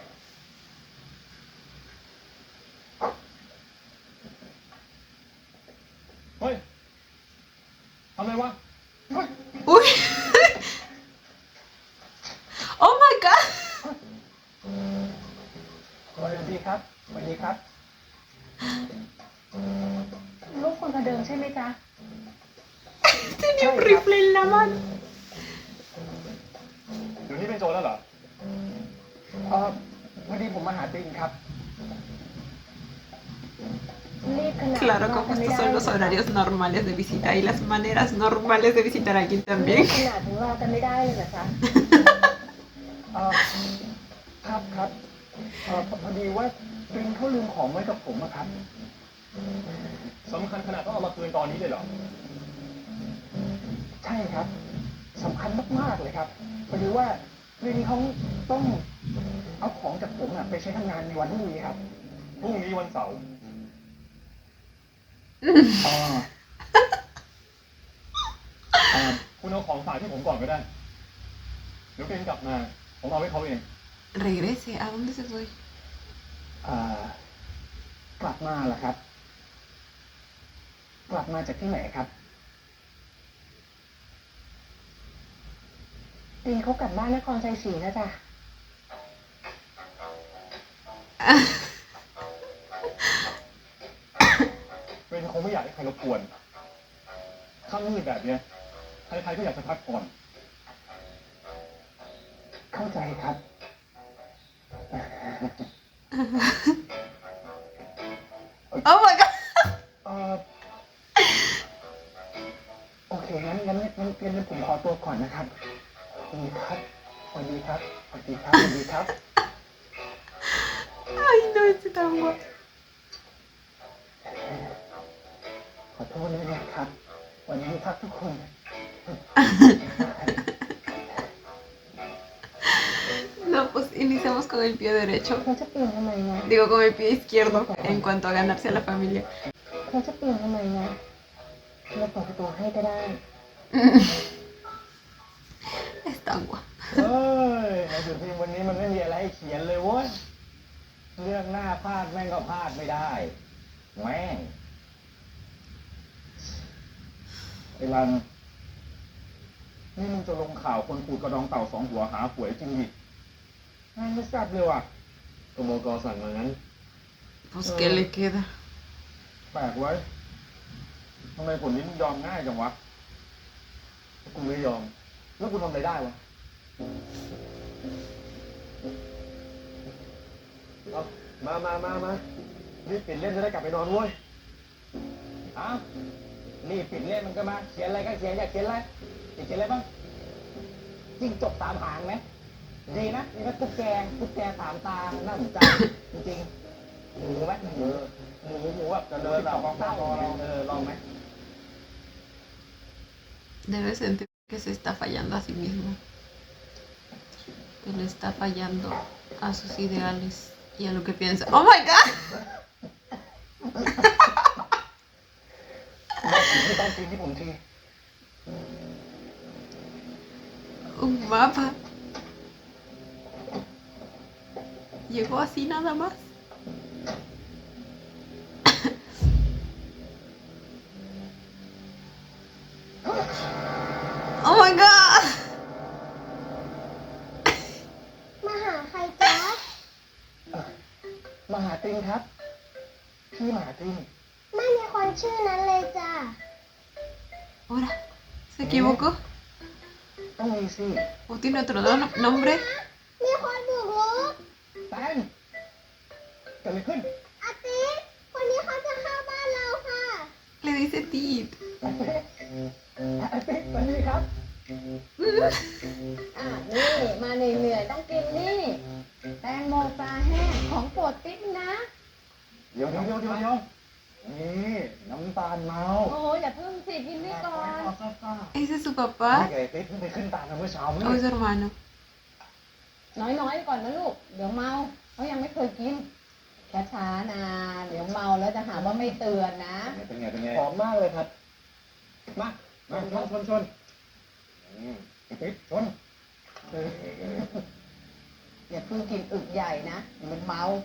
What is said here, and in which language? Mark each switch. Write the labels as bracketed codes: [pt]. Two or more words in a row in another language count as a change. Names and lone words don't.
[th] เฮ้ย ทำอะไรวะ เฮ้ย [en] ¡Uy! ¡Oh my god! [th] สวัสดีครับ สวัสดีครับ ลูกคนกระเดิมใช่ไหมจ๊ะ [es] Tenía un rifle en la mano. [th] เดี๋ยวนี้เป็นโจรแล้วเหรอ พอดีผมมาหาติงครับ รีบขนาด [es] Claro, como estos son los horarios normales de visita y las maneras normales de visitar a alguien [th] รี [es] también. [th] บขนาดถึงรอกันไม่ได้เลยเหรอจ๊ะ ครับครับพอดีว่าติงเขาลืมของไว้กับผมอะครับสำคัญขนาดต้องเอามาคืนตอนนี้เลยเหรอ ใช่ครับสำคัญมากๆเลยครับพอดีว่าเรื่องนี้เขาต้องเอาของจากผมอะไปใช้ทำงานในวันพรุ่งนี้ครับพรุ่งนี้วันเสาร์คุณเอาของฝากที่ผมก่อนก็ได้เดี๋ยวเป็นกลับมาผมเอาไว้เขาเอง [es] Regrese, ¿a dónde se fue? [th] กลับมาเหรอครับ กลับมาจากที่ไหนครับ ติงเขากลับบ้านนครชัยศรีนะจ๊ะ เป็นคงไม่อยากให้ใครรบกวนค่ำมืดแบบเนี้ยใครๆก็อยากจะพักผ่อน เข้าใจครับ [en] Oh my god [th] เออโอเคงั้นผมขอตัวก่อนนะครับสวัสดีครับสวัสดีครับสวัสดีครับ [es] Ay, no, es tan guapo. [th] ขอโทษด้วยนะครับ วันนี้ครับทุกคน [es] No, pues iniciamos con el pie derecho. [th] เธอจะเปลี่ยนทำไมไง [es] Digo, con el pie izquierdo en cuanto a ganarse a la familia. [th] เธอจะเปลี่ยนทำไมไงเราเปิดประตูให้ก็ได้ [es] Es tan guapo. [th] เฮ้ยหนังสือพิมพ์วันนี้มันไม่มีอะไรให้เขียนเลยเว้ย เรื่องหน้าพลาดแม่งก็พลาดไม่ได้ แม่งไอ้รัน นี่มึงจะลงข่าวคนขูดกระดองเต่า2 หัวหาหวยจริงดิแม่งไม่ทราบเลยว่ะกมกสั่งมางั้น [es] Pues, ¿qué le queda? [th] แปลกไว้ทำไมผลนี้มึงยอมง่ายจังวะ กูไม่ยอม แล้วกูทำอะไรได้วะ เอามารีบปิดเล่นจะได้กลับไปนอนเว้ยอ้าวรีบปิดเล่นมันก็มา เขียนอะไรก็เขียนอยากเขียนอะไรอยากเขียนอะไรบ้างจิ้งจก3 หางไหมดีนะนี่ก็ตุ๊กแก3 ตา น่าสนใจ จริงๆหมูไหมหมูแบบจะเดินแบบเศร้าลองไหม [es] Debe sentir que se está fallando a sí mismo. Que le está fallando a sus ideales y a lo que piensa. [en] ¡Oh my god! [th] ไม่ต้องกินที่ผมที [es] Un mapa. Llegó así nada más. [en] Oh my god! [th] มาหาใครจ๊ะ มหาตริงครับ พี่มหาตริง ไม่มีคนชื่อนั้นเลยจ้ะ [es] Ahora, ¿se equivocó? [th] ต้องมีสิ [es] ¿O tiene otro nombre? [th] มีคนบุกรุก แตงเกิดอะไรขึ้น อาทิตย์คนนี้เขาจะเข้าบ้านเราค่ะ [es] Le dice Tit. [th] อาทิตย์สวัสดีครับ นี่มาเหนื่อยๆต้องกินนี่ แตงโมปลาแห้งของโปรดติ๊กนะ เดี๋ยวนี่น้ำตาลเมา โอ้โหอย่าเพิ่งสิกินนี่ก่อน [es] ¿Ese es su [th] นี่ [es] papá [th] ไงติ๊กเพิ่งไปขึ้นตากันเมื่อเช้า [es] o es su hermano? [th] น้อยๆก่อนนะลูก เดี๋ยวเมาเขายังไม่เคยกินช้าๆนะเดี๋ยวเมาแล้วจะหาว่าไม่เตือนนะ เป็นไงหอมมากเลยครับ มาชนติ๊กชน อย่าเพิ่งกินอึกใหญ่นะเดี๋ยวมันเมา